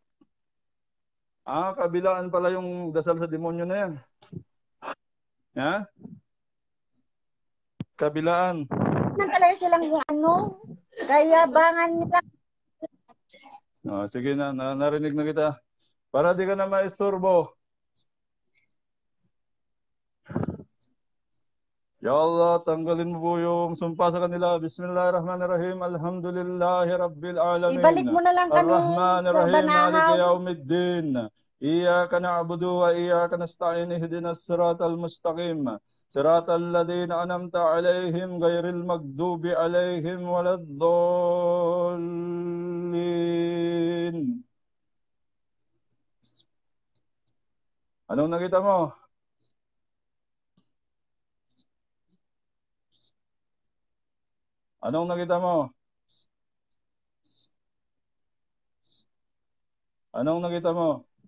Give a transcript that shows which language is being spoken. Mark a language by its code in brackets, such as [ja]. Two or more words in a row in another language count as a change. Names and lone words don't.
[tl] Ah, kabilaan pala yung dasal sa demonyo na yan. Ha? Kabilaan. naman talaga silang kayabangan nila. Sige na, narinig na kita. Para di ka na maisturbo. [ar] يا الله, [tl] tanggalin mo po yung sumpa sa kanila. [ar] بسم الله الرحمن الرحيم الحمد لله رب العالمين. [tl] Ibalik mo na lang kami sa [ar] Ar-Rahmanirrahim. Maliki banahaw. yaumiddin. إياك نعبد وإياك نستعين اهدنا الصراط المستقيم. صراط الذين أنعمت عليهم غير المغضوب عليهم ولا الضالين. [tl] Anong nakita mo? Anong nakita mo? Anong nakita mo?